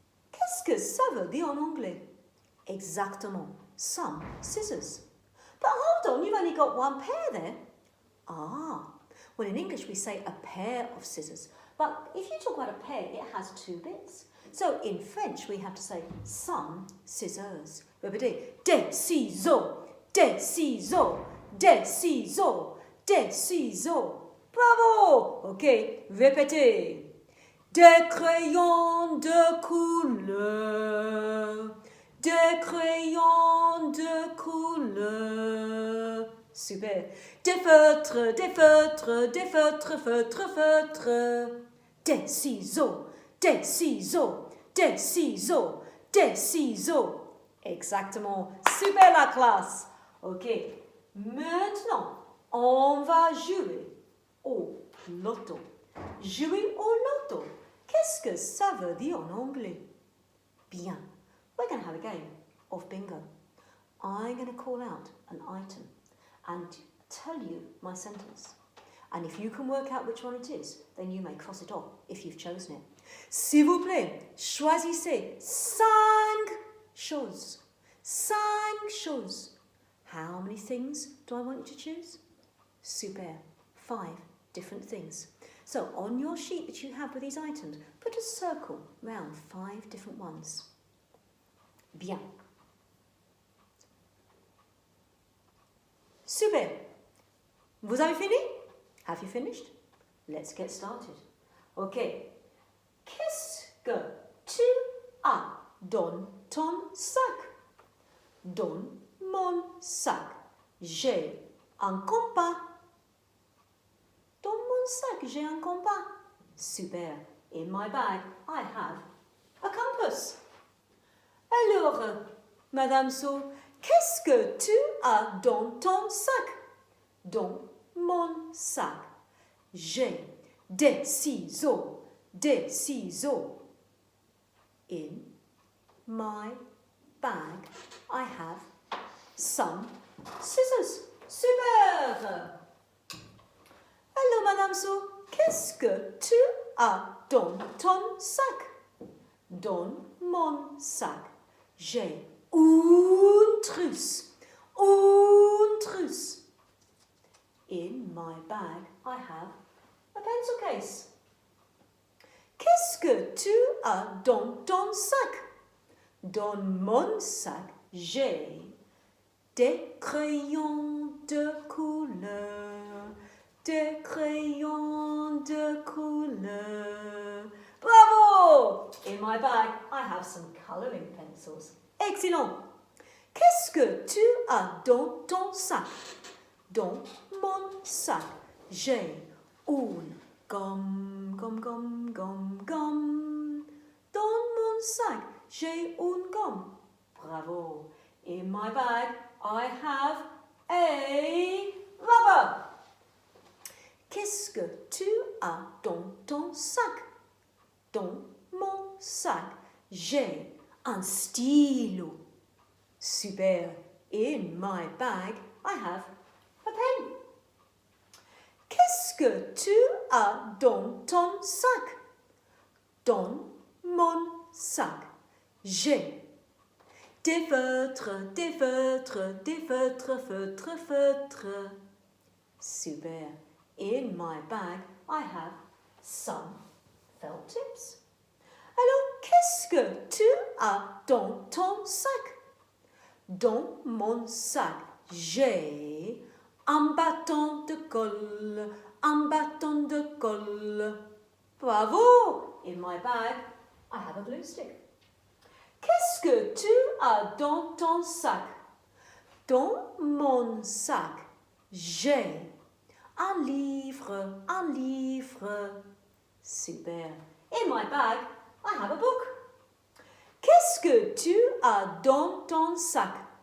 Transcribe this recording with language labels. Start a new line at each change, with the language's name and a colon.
French: Qu'est-ce que ça veut dire en anglais? Exactement,
English: some scissors. But hold on, you've only got one pair there. Ah, well in English we say a pair of scissors. But if you talk about a pair, it has two bits. So in French we have to say some scissors.
French: Répétez, des ciseaux, des ciseaux, des ciseaux, des ciseaux. Bravo! Ok, répétez. Des crayons de couleur, des crayons de couleur. Super. Des feutres, des feutres, des feutres, feutres, feutres. Des ciseaux, des ciseaux, des ciseaux, des ciseaux. Exactement. Super la classe. Ok. Maintenant, on va jouer au loto. Jouer au loto. Qu'est-ce que ça veut dire en anglais? Bien.
English: We're going to have a game of bingo. I'm going to call out an item and tell you my sentence. And if you can work out which one it is, then you may cross it off if you've chosen it.
French: S'il vous plaît, choisissez 5 choses. 5 choses.
English: How many things do I want you to choose? Super. 5 different things. So on your sheet that you have with these items, put a circle round 5 different ones.
French: Bien. Super. Vous avez fini?
English: Have you finished? Let's get started. Ok.
French: Qu'est-ce que tu as dans ton sac? Dans mon sac, j'ai un compas. Dans mon sac, j'ai un compas. Super.
English: In my bag, I have a compass.
French: Alors, Madame So, qu'est-ce que tu as dans ton sac? Dans mon sac, j'ai des ciseaux, des ciseaux.
English: In my bag, I have some scissors.
French: Super! Alors, Madame So, qu'est-ce que tu as dans ton sac? Dans mon sac, j'ai une trousse. Une trousse.
English: In my bag, I have a pencil case.
French: Qu'est-ce que tu as dans ton sac? Dans mon sac, j'ai des crayons de couleur. Des crayons de couleur. Bravo!
English: In my bag, I have some colouring pencils. Excellent!
French: Qu'est-ce que tu as dans ton sac? Dans mon sac, j'ai une gomme, gomme, gomme, gomme, gomme. Dans mon sac, j'ai une gomme. Bravo!
English: In my bag, I have a rubber.
French: Qu'est-ce que tu as dans ton sac? Dans mon sac, j'ai un stylo. Super.
English: In my bag, I have a pen.
French: Qu'est-ce que tu as dans ton sac? Dans mon sac, j'ai des feutres, des feutres, des feutres, feutres, feutres. Super.
English: In my bag, I have some felt tips.
French: Alors, qu'est-ce que tu as dans ton sac? Dans mon sac, j'ai un bâton de colle, un bâton de colle. Bravo!
English: In my bag, I have a glue stick.
French: Qu'est-ce que tu as dans ton sac? Dans mon sac, j'ai un livre, un livre. Super.
English: In my bag, I have a book.
French: Qu'est-ce que tu as dans ton sac?